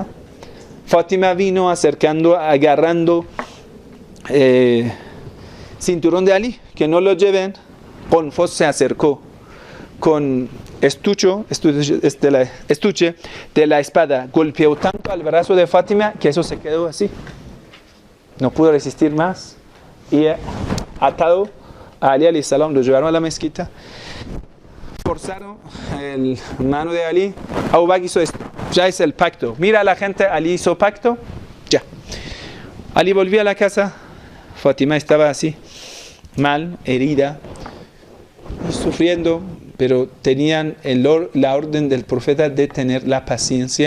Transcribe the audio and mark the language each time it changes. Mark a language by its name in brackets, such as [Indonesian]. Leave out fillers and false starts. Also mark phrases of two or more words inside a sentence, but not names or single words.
[Spanish] Fátima vino acercando, agarrando cinturón de Ali, que no lo lleven. Gonfos se acercó con estuche de la espada, golpeó tanto al brazo de Fátima que eso se quedó así. No pudo resistir más y atado a Ali [Arabic] عليه السلام [Spanish] lo llevaron a la mezquita, forzaron el mano de Ali. Abu Bakr hizo esto, ya es el pacto. Mira a la gente, Ali hizo pacto, ya. Ali volvió a la casa, Fátima estaba así, mal, herida, sufriendo, pero tenían la orden del profeta de tener la paciencia.